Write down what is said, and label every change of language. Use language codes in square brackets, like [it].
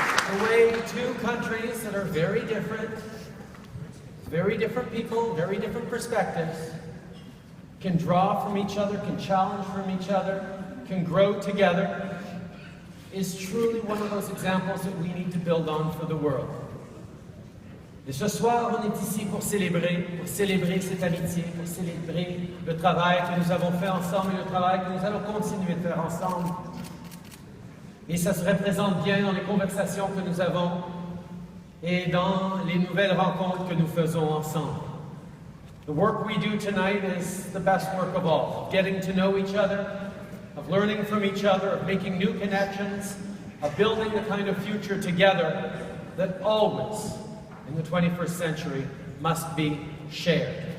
[en] The way two countries that are very different people, very different perspectives, can draw from each other, can challenge from each other, can grow together, is truly one of those examples that we need to build on for the world. [fr] Et ce soir, on est ici pour célébrer cette amitié, pour célébrer le travail que nous avons fait ensemble et le travail que nous allons continuer de faire ensemble. Et ça se représente bien dans les conversations que nous avons et dans les nouvelles rencontres que nous faisons ensemble. [en] The work we do tonight is the best work of all, of getting to know each other, of learning from each other, of making new connections, of building the kind of future together that always, in the 21st century, must be shared.